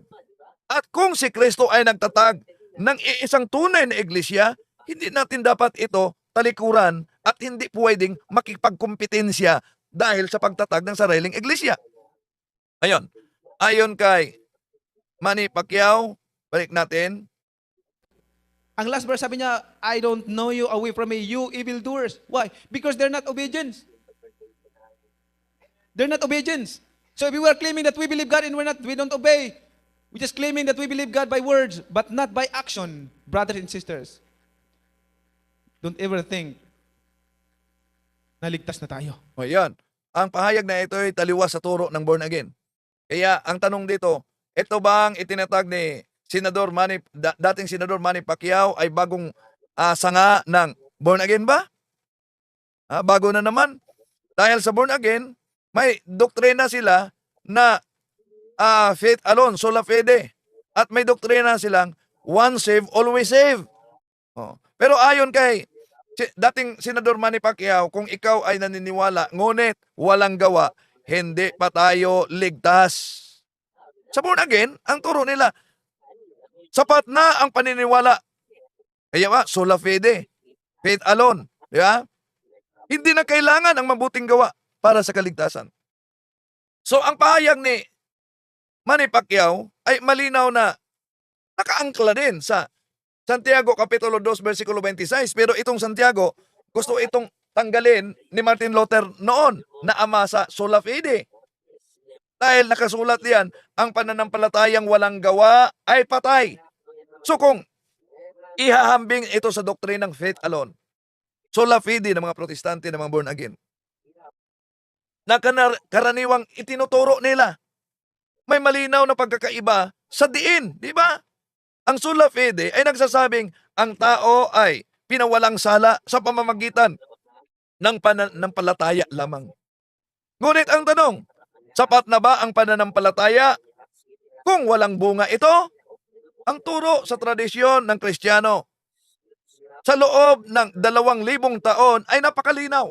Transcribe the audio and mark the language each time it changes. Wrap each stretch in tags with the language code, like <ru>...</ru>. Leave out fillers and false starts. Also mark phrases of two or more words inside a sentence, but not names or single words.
<tl>At kung si Kristo ay nagtatag ng isang tunay na iglesia, hindi natin dapat ito talikuran at hindi pwedeng makipagkompetensya dahil sa pagtatag ng sariling iglesia. Ayon kay Manny Pacquiao, balik natin. Ang</tl> <en>last verse</en> <tl>sabi niya,</tl> <en>I don't know you, away from me, you evildoers. Why? Because they're not obedient. They're not obedient. So if we were claiming that we believe God and we don't obey, we're just claiming that we believe God by words, but not by action, brothers and sisters. Don't ever think</en> <tl>na ligtas na tayo. Ayan. Ang pahayag na ito ay taliwas sa turo ng</tl> <en>born again.</en> <tl>Kaya ang tanong dito, ito bang itinatag ni dating Senador Manny Pacquiao ay bagong sanga ng</tl> <en>born again</en> <tl>ba? Bago na naman. Dahil sa</tl> <en>born again,</en> <tl>may doktrina sila na</tl> <en>faith alone,</en> <la>sola fide.</la> <tl>At may doktrina silang</tl> <en>once saved, always saved.</en> <tl>Pero ayon kay dating Senador Manny Pacquiao, kung ikaw ay naniniwala, ngunit walang gawa, hindi pa tayo ligtas. Sa</tl> <en>born again,</en> <tl>ang turo nila, sapat na ang paniniwala. Kaya</tl> <la>sola fide,</la> <en>faith alone.</en> <tl>Di ba? Hindi na kailangan ang mabuting gawa para sa kaligtasan. So, ang pahayag ni Manny Pacquiao ay malinaw na nakaangkla din sa Santiago Kapitulo 2, versikulo 26. Pero itong Santiago, gusto itong tanggalin ni Martin Luther noon na ama sa</tl> <la>sola fide.</la> <tl>Dahil nakasulat yan, ang pananampalatayang walang gawa ay patay. So kung ihahambing ito sa doktrinang</tl> <en>faith alone,</en> <la>sola fide</la> <tl>ng mga protestante, ng mga</tl> <en>born again,</en> <tl>na karaniwang itinuturo nila, may malinaw na pagkakaiba sa diin, di ba? Ang</tl> <la>sola fide</la> <tl>ay nagsasabing ang tao ay pinawalang sala sa pamamagitan ng pananampalataya lamang. Ngunit ang tanong, sapat na ba ang pananampalataya kung walang bunga ito? Ang turo sa tradisyon ng Kristiyano sa loob ng 2,000 taon ay napakalinaw.</tl>